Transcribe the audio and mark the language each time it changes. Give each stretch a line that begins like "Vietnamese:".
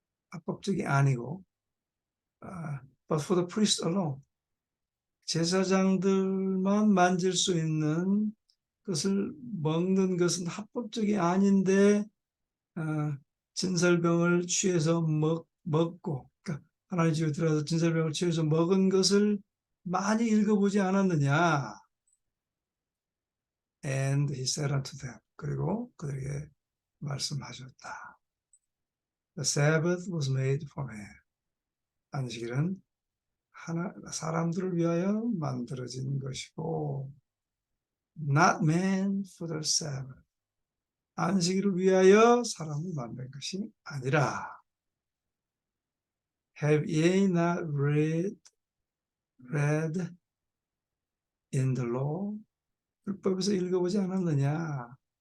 Korean: 합법적이 아니고
English: but for the priest alone.
Korean: 제사장들만 만질 수 있는 것을 먹는 것은 합법적이 아닌데 진설병을 취해서 먹고 그러니까 하나님 집에 들어가서 진설병을 취해서 먹은 것을 많이 읽어보지 않았느냐.
English: And he said unto them.
Korean: 그리고 그들에게 말씀하셨다.
English: The Sabbath was made for man.
Korean: 안식일은 사람들을 위하여 만들어진 것이고
English: not man for the Sabbath.
Korean: 안식일을 위하여 사람을 만든 것이 아니라
English: Have ye not read in the law?
Korean: 율법에서 읽어보지 않았느냐?